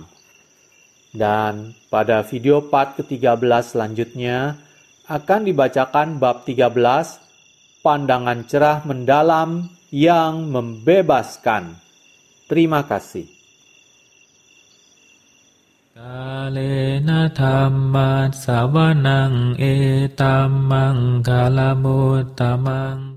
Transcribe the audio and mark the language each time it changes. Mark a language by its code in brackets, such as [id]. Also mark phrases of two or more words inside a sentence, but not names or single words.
[id] Dan pada video part ke-13 selanjutnya akan dibacakan bab 13, pandangan cerah mendalam yang membebaskan. Terima kasih. [pi] กาเลนะธัมมัสสวนังเอตัมมังคลมุตตมัง